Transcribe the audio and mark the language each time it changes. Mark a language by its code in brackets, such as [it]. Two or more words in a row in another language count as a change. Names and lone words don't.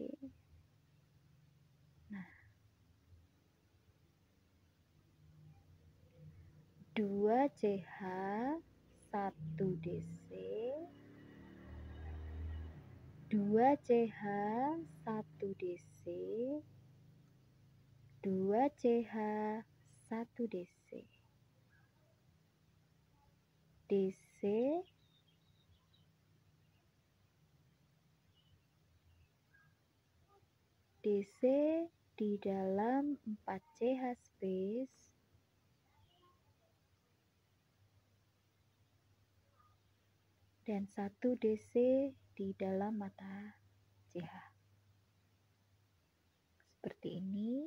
[id] Nah, 2CH 1DC 2CH 1DC 2CH 1DC. DC DC di dalam 4CH space dan 1DC di dalam mata CH. Seperti ini.